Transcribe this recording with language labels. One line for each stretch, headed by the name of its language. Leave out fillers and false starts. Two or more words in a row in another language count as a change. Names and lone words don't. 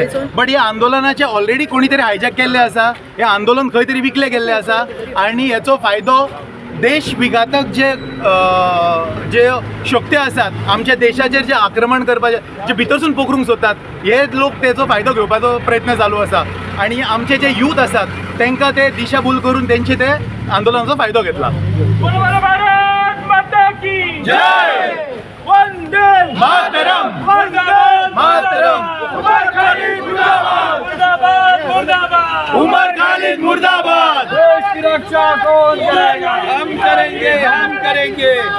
Konkani: बट ह्या आंदोलनाचे ऑलरेडी कोणी तरी हायजॅक केल्ले आसा, हें आंदोलन खंय तरी विकले गेल्ले आसा आनी हेचो फायदो देश विघातक जे शक्ती आसात आमच्या देशाचेर जे आक्रमण करपाचे, जे भितरसून पोखरूंक सोदतात, हे लोक तेचो फायदो घेवपाचो प्रयत्न चालू आसा. आनी आमचे जे यूथ आसात तांकां ते दिशाभूल करून तेंचे ते आंदोलनाचो फायदो घेतला.
Hindi: जय वंदे मातरम, वंदे मातरम. उमर खालिद मुर्दाबाद, मुर्दाबाद, मुर्दाबाद. उमर खालिद मुर्दाबाद. देश की रक्षा कौन करेगा? हम करेंगे, हम करेंगे.